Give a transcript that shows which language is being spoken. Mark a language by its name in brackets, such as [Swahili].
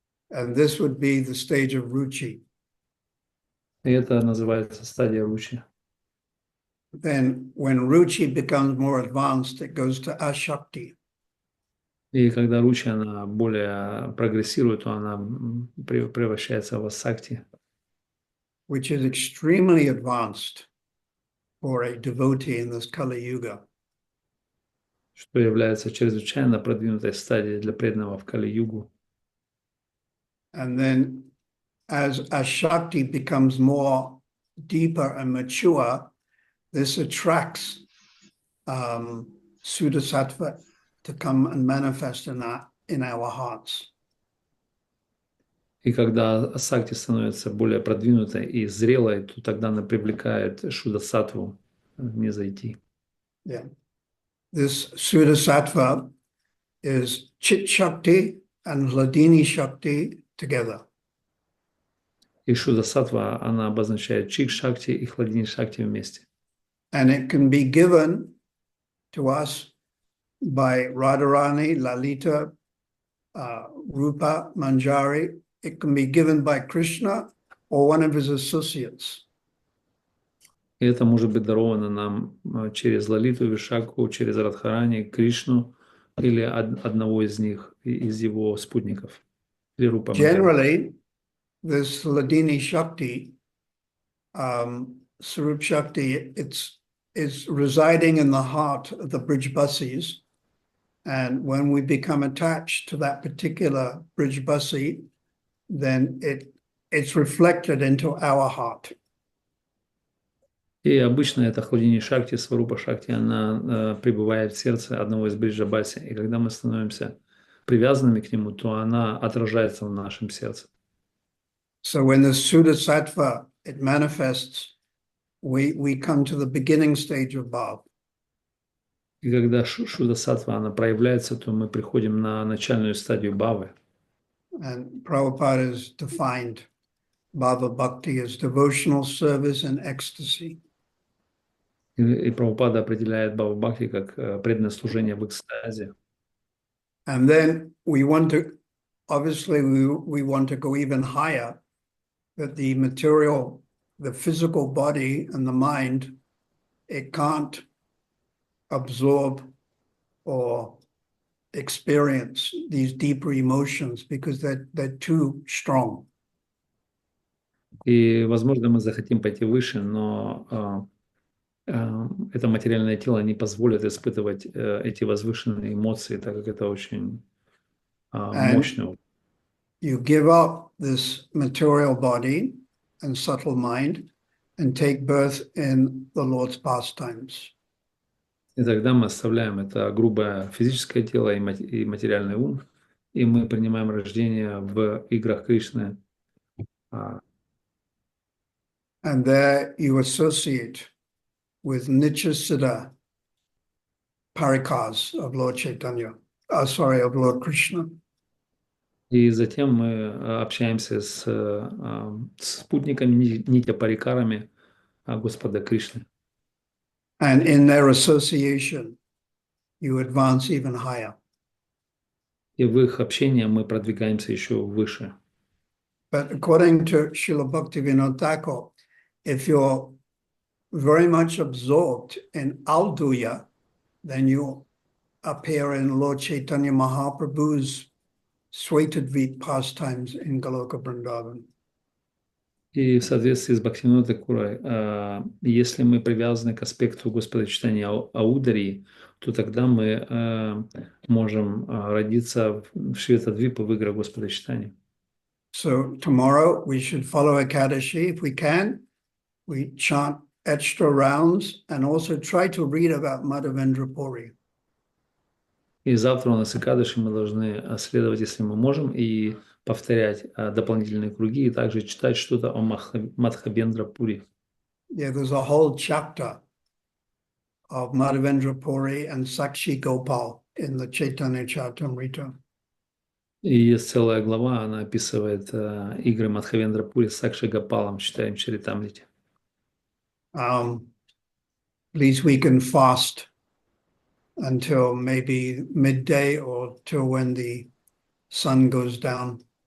[English] And this would be the stage of ruchi. [Russian] И это называется стадия ручи. [English] Then when ruchi becomes more advanced, it goes to ashakti. [Russian] И когда ручи, она более прогрессирует, то она превращается в асакти, [English] Which is extremely advanced for a devotee in this Kali Yuga. [Russian] что является чрезвычайно продвинутой стадией для преданного в Кали-югу. [English] And then as ashakti becomes more deeper and mature, this attracts Sudasattva to come and manifest in our hearts. [Russian] И когда асакти становится более продвинутой и зрелой, то тогда она привлекает шудасаттву не зайти. [English] Yeah. This Sudasattva is Chit Shakti and Hladini Shakti together. [Russian] И шудасаттва, она обозначает чик-шакти и хладини-шакти вместе. [English] And it can be given to us by Radharani, Lalita, Rupa, Manjari. It can be given by Krishna or one of his associates. [Russian] И это может быть даровано нам через Лалиту, Вишаку, через Радхарани, Кришну или одного из них, из его спутников. Или Рупа Манджари. [English] Generally, this Hladini Shakti, Sarup Shakti, it's residing in the heart of the Brijbasis. And when we become attached to that particular Brijbasi, then it's reflected into our heart. [Russian] И обычно эта хладини шакти, сварупа шакти, она пребывает в сердце одного из бриджабаси. И когда мы становимся привязанными к нему, то она отражается в нашем сердце. [English] So when the Sudasattva, it manifests, we come to the beginning stage of Bhav. [Russian] И когда шуда-саттва, она проявляется, то мы приходим на начальную стадию бхавы. [English] And Prabhupada has defined Bhava Bhakti as devotional service and ecstasy. [Russian] И Прабхупада определяет бхава бхакти как преданное служение в экстазе. [English] And then we want to, obviously, we want to go even higher, that the material, the physical body and the mind, it can't absorb or experience these deeper emotions because they're too strong. [Russian] И, возможно, мы захотим пойти выше, но это материальное тело не позволит испытывать эти возвышенные эмоции, так как это очень мощно. [English] You give up this material body and subtle mind and take birth in the Lord's pastimes. [Russian] И тогда мы оставляем это грубое физическое тело и материальный ум, и мы принимаем рождение в играх Кришны. [English] And there you associate with Nityasiddha Parikas of Lord Chaitanya, of Lord Krishna. [Russian] И затем мы общаемся с спутниками, нитя-парикарами Господа Кришны. [English] And in their association, you advance even higher. [Russian] И в их общении мы продвигаемся еще выше. [English] But according to Srila Bhaktivinoda Thakur, if you're very much absorbed in Alduya, then you appear in Lord Chaitanya Mahaprabhu's Swaitadvip pastimes in Goloka Vrindavan. [Russian] И в соответствии с Бхактивинода Тхакурой, если мы привязаны к аспекту Господа читания Аударии, то тогда мы можем родиться в Шветадвипе в играх Господа читания. [English] So tomorrow we should follow Ekadashi if we can. We chant extra rounds and also try to read about Madhavendra Puri. [Russian] И завтра у нас Экадаши, мы должны следовать, если мы можем, и повторять дополнительные круги, и также читать что-то о Мадхавендра Пури. [English] Yeah, there's a whole chapter of Madhavendra Puri and Sakshi Gopal in the Chaitanya Charitamrita. [Russian] И есть целая глава, она описывает игры Мадхавендра Пури с Сакши Гопалом, читаем Чаритамрите. [English] Please, we can fast until maybe midday or till when the sun goes down.